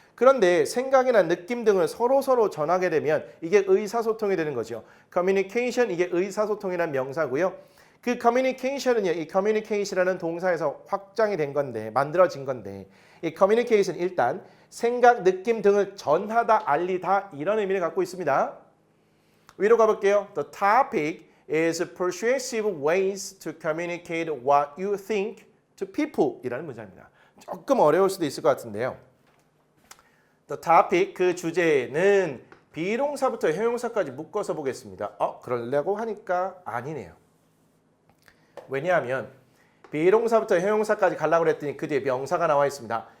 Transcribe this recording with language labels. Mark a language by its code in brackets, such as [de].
[ko] 그런데 생각이나 느낌 등을 서로 전하게 되면 이게 의사소통이 되는 거죠. communication 이게 의사소통이라는 명사고요. 그 communication은요, 이 communication이라는 동사에서 확장이 된 건데, 만들어진 건데, 이 communication 일단 생각, 느낌 등을 전하다, 알리다 이런 의미를 갖고 있습니다. 위로 가볼게요. [en] The topic is persuasive ways to communicate what you think to people [ko] 이라는 문장입니다. 조금 어려울 수도 있을 것 같은데요. The topic, 그 주제는 비동사부터 형용사까지 묶어서 보겠습니다. 그러려고 하니까 아니네요. 왜냐하면 비동사부터 형용사까지 가려고 했더니 그 뒤에 명사가 나와 있습니다.